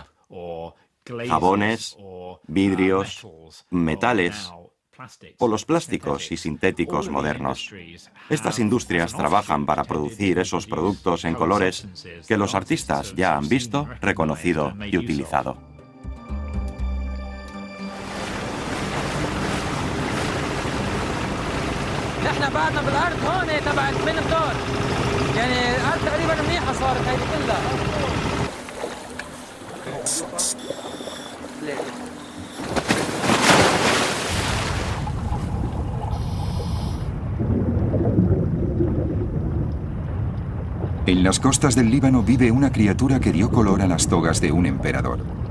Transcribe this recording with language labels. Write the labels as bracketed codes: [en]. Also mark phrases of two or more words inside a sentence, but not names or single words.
[es] Jabones, vidrios, metales o los plásticos y sintéticos modernos. Estas industrias trabajan para producir esos productos en colores que los artistas ya han visto, reconocido y utilizado. [ar] احنا بعدنا بالارض هون تبع بين الدار يعني الارض تقريبا منيحه صارت هيدي كلها. [es] En las costas del Líbano vive una criatura que dio color a las togas de un emperador.